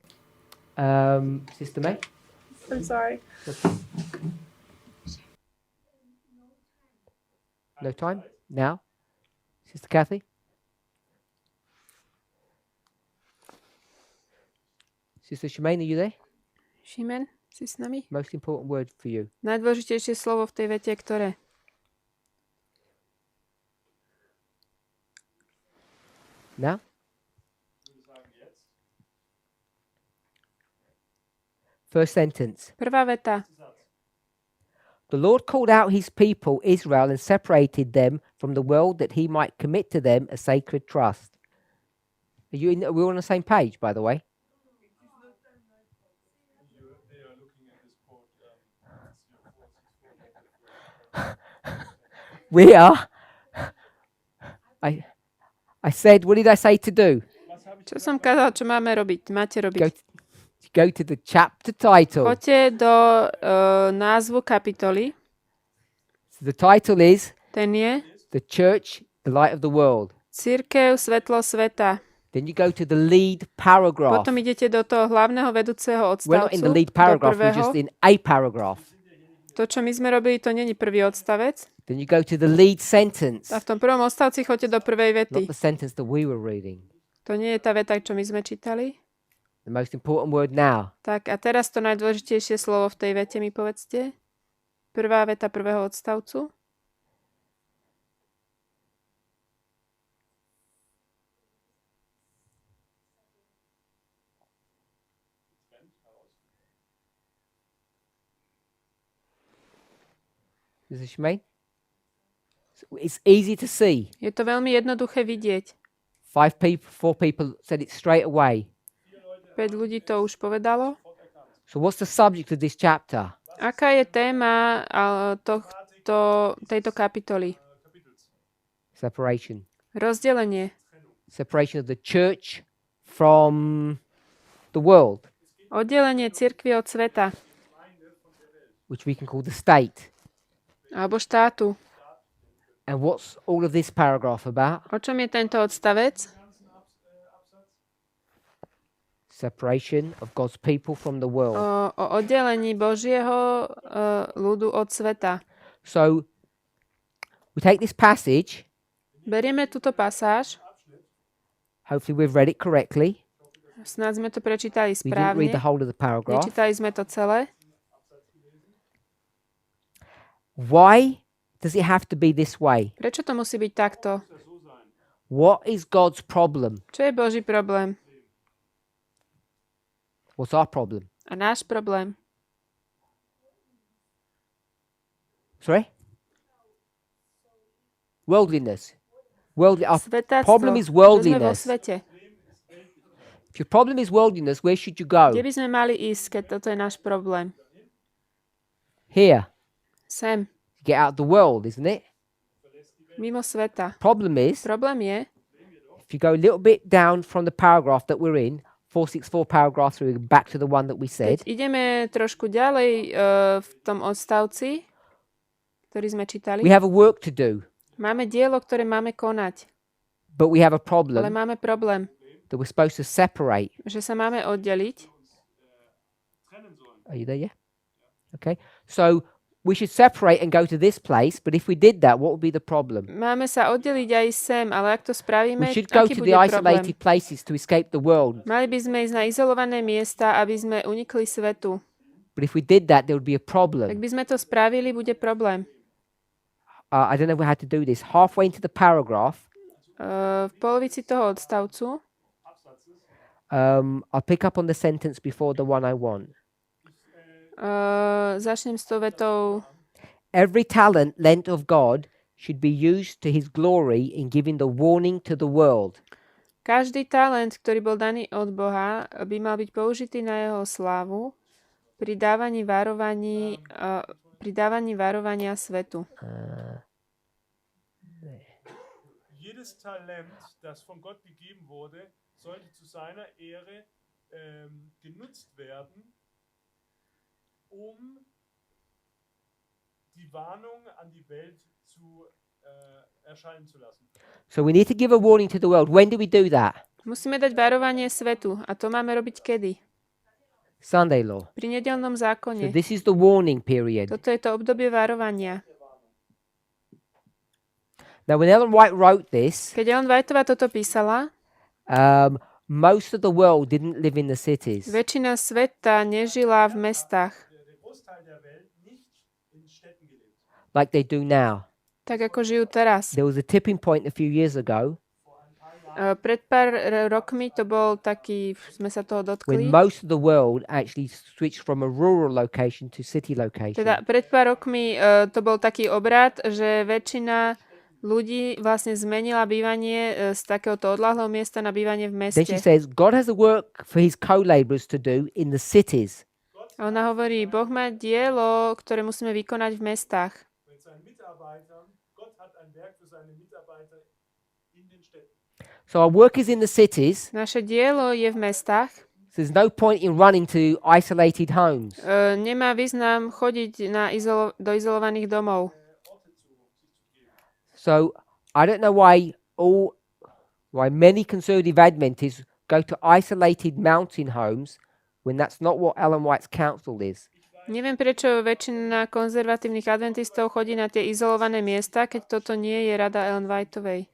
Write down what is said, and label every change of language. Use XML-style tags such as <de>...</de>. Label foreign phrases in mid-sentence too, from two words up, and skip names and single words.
<en>Sister May? I'm sorry. No time? Now? Sister Kathy? Sister Shemaine, are you there?</en> <sk>Šimen, si s nami?</sk> <en>Most important word for you.</en> <sk>Najdôležitejšie slovo v tej vete, ktoré?</sk> <en>Now? First sentence.</en> <sk>Prvá veta.</sk> <en>The Lord called out his people, Israel, and separated them from the world that he might commit to them a sacred trust. Are we all on the same page, by the way? We are. I said, what did I say to do?</en> <sk>Čo som kázal, čo máme robiť? Máte robiť.</sk> <en>Go to the chapter title.</en> <sk>Poďte do názvu kapitoly.</sk> <en>So the title is</en> <sk>Ten je</sk> <en>The Church, the Light of the World.</en> <sk>Cirkev, svetlo sveta.</sk> <en>Then you go to the lead paragraph.</en> <sk>Potom idete do toho hlavného vedúceho</sk> <en>We're not</en> <sk>odstavcu.</sk> <en>in the lead</en> <sk>Do</sk> <en>paragraph, we're</en> <sk>prvého.</sk> <en>just in a paragraph.</en> <sk>To, čo my sme robili, to není prvý odstavec.</sk> <en>Then you go to the lead sentence.</en> <sk>A v tom prvom odstavci choďte do prvej vety.</sk> <en>Not the sentence that we were reading.</en> <sk>To nie je tá veta, čo my sme čítali.</sk> <en>The most important word now.</en> <sk>Tak a teraz to najdôležitejšie slovo v tej vete mi povedzte. Prvá veta prvého odstavcu.</sk> <en>Is this me? It's easy to see.</en> <sk>Je to veľmi jednoduché vidieť.</sk> <en>4 people said it straight away.</en> <sk>5 ľudí to už povedalo.</sk> <en>So what's the subject of this chapter?</en> <sk>Aká je téma tejto kapitoly?</sk> <en>Separation.</en> <sk>Rozdelenie.</sk> <en>Separation of the church from the world,</en> <sk>Oddelenie cirkvi od sveta.</sk> <en>which we can call the state.</en> <sk>Alebo štátu.</sk> <en>And what's all of this paragraph about?</en> <sk>O čom je tento odstavec?</sk> <en>Separation of God's people from the world.</en> <sk>O oddelení Božieho ľudu od sveta.</sk> <en>So we take this passage,</en> <sk>Berieme túto pasáž,</sk> <en>hopefully we've read it correctly.</en> <sk>snáď sme to prečítali</sk> <en>We didn't read</en> <sk>správne,</sk> <en>the whole of the paragraph.</en> <sk>nečítali sme to celé.</sk> <en>Why does it have to be this way?</en> <sk>Prečo to musí byť takto?</sk> <en>What is God's problem?</en> <sk>Čo je Boží problém?</sk> <en>What's our problem?</en> <sk>A náš problém?</sk> <en>Sorry? Worldliness. Our</en> <sk>Svetáctvo,</sk> <en>problem is</en> <sk>že sme vo</sk> <en>worldliness.</en> <sk>svete.</sk> <en>If your problem is worldliness, where should you go?</en> <sk>Kde by sme mali ísť, keď toto je náš problém?</sk> <en>Here.</en> <sk>Sem,</sk> <en>Get out of the world, isn't it?</en> <sk>mimo sveta.</sk> <en>Problem is,</en> <sk>Problém je,</sk> <en>if you go a little bit down from the paragraph that we're in, 464 paragraph through, back to the one that we said,</en> <sk>keď ideme trošku ďalej v tom odstavci, ktorý sme čítali,</sk> <en>we have a work to do,</en> <sk>máme dielo, ktoré máme konať,</sk> <en>but we have a</en> <sk>ale</sk> <en>problem</en> <sk>máme problém,</sk> <en>that we're supposed to separate.</en> <sk>že sa máme oddeliť.</sk> <en>Are you there? Yeah? Okay. So we should separate and go to this place, but if we did that, what would be the problem?</en> <sk>Máme sa oddeliť aj sem, ale ak to spravíme,</sk> <en>We should go</en> <sk>aký to bude</sk> <en>the</en> <sk>problém?</sk> <en>isolated places to escape the world.</en> <sk>Mali by sme ísť na izolované miesta, aby sme unikli svetu.</sk> <en>But if we did that, there would be a</en> <sk>Ak</sk> <en>problem.</en> <sk>by sme to spravili, bude problém.</sk> <en>I don't know how to do this. Halfway into the paragraph,</en> <sk>V polovici toho odstavcu</sk> <en>I'll pick up on the sentence before the one I want.</en> <sk>začnem s tou vetou.</sk> <en>Every talent lent of God should be used to his glory in giving the warning to the world.</en> <sk>Každý talent, ktorý bol daný od Boha, by mal byť použitý na jeho slávu pri dávaní varovania svetu.</sk> <de>Jedes Talent, das von Gott gegeben wurde, sollte zu seiner Ehre genutzt werden, um die Warnung an die Welt zu erscheinen zu lassen.</de> <en>So we need to give a warning to the world. When do we do that?</en> <sk>Musíme dať varovanie svetu. A to máme robiť kedy?</sk> <en>Sunday law.</en> <sk>Pri nedeľnom</sk> <en>So</en> <sk>zákone.</sk> <en>this is the warning period.</en> <sk>Toto je to obdobie varovania.</sk> <en>Now, when Ellen White wrote this,</en> <sk>Keď Ellen Whiteová toto písala,</sk> <en>most of the world didn't live in the cities.</en> <sk>väčšina sveta nežila v mestách,</sk> <de>Der Großteil der Welt nicht in Städten gelebt.</de> <en>Like they do now.</en> <sk>tak ako žijú teraz.</sk> <en>There was a tipping point a few years ago</en> <sk>Pred pár rokmi to bol taký, sme sa toho</sk> <en>when</en> <sk>dotkli,</sk> <en>most of the world actually switched from a rural location to city location.</en> <sk>teda pred pár rokmi to bol taký obrad, že väčšina ľudí vlastne zmenila bývanie z takéhoto odľahlého miesta na bývanie v</sk> <en>Then she</en> <sk>meste.</sk> <en>says God has a work for his co-laborers to do in the cities.</en> <sk>A ona hovorí, Boh má dielo, ktoré musíme vykonať v mestách.</sk> <de>Mit seinen Mitarbeitern. Gott hat ein Werk für seine Mitarbeiter in den Städten.</de> <en>So our work is in the cities.</en> <sk>Naše dielo je v mestách.</sk> <en>So there's no point in running to isolated homes.</en> <sk>Nemá význam chodiť do izolovaných domov.</sk> <en>So I don't know why many conservative Adventists go to isolated mountain homes when that's not what Ellen White's counsel is.</en> <sk>Neviem, prečo väčšina konzervatívnych adventistov chodí na tie izolované miesta, keď toto nie je rada Ellen Whiteovej.</sk>